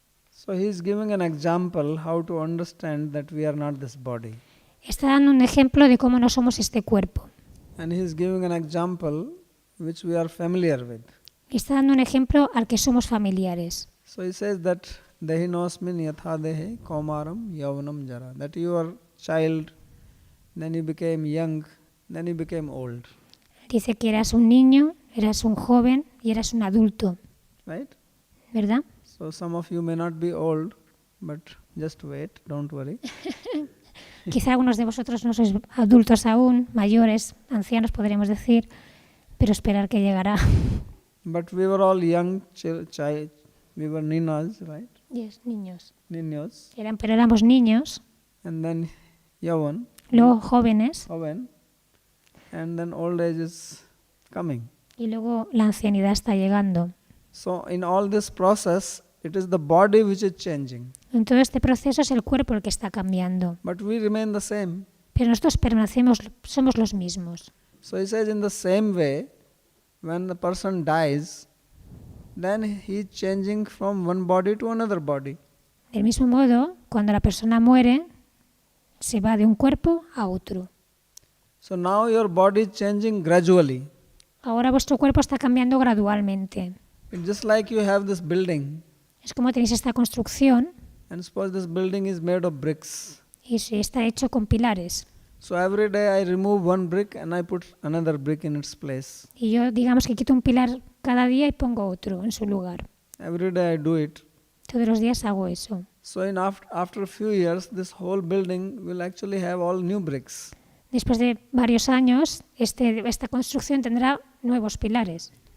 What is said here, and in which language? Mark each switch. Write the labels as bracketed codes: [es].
[en] So he is giving an example how to understand that we are not this body. [es] Está dando un ejemplo de cómo no somos este cuerpo. [en] And he is giving an example which we are familiar with. [es] Está dando un ejemplo al que somos familiares. [en] So he says that [sa] Dehinosmin yatha dehe kaumaram yavanam jara. [en] That you are child, then you became young, then you became old. [es] Dice que eras un niño, eras un joven y eras un adulto. [en] Right? [es] ¿Verdad? [en] So some of you may not be old, but just wait, don't worry. [es] Quizá algunos de vosotros no sois adultos aún, mayores, ancianos podríamos decir, pero esperar que llegará. [en] But we were all young, child. We were ninas, right? [es] Yes, niños. Niños. Pero éramos niños. [en] And then yavan. [es] Luego jóvenes. Joven. [en] And then old age is coming. [es] Y luego la ancianidad está llegando. [en] So in all this process, it is the body which is changing. [es] En todo este proceso es el cuerpo el que está cambiando. [en] But we remain the same. [es] Pero nosotros somos los mismos. [en] So he says in the same way, when the person dies, then he is changing from one body to another body. [es] Del mismo modo, cuando la persona muere, se va de un cuerpo a otro. [en] So now your body is changing gradually. [es] Ahora vuestro cuerpo está cambiando gradualmente. [en] It's just like you have this building. [es] Es como tenéis esta construcción. [en] And suppose this building is made of bricks. [es] Y está hecho con pilares. [en] So every day I remove one brick and I put another brick in its place. [es] Y yo digamos que quito un pilar cada día y pongo otro en su lugar. [en] Every day I do it. [es] Todos los días hago eso. [en] So after a few years, this whole building will actually have all new bricks. [es] Después de varios años, esta construcción tendrá nuevos pilares.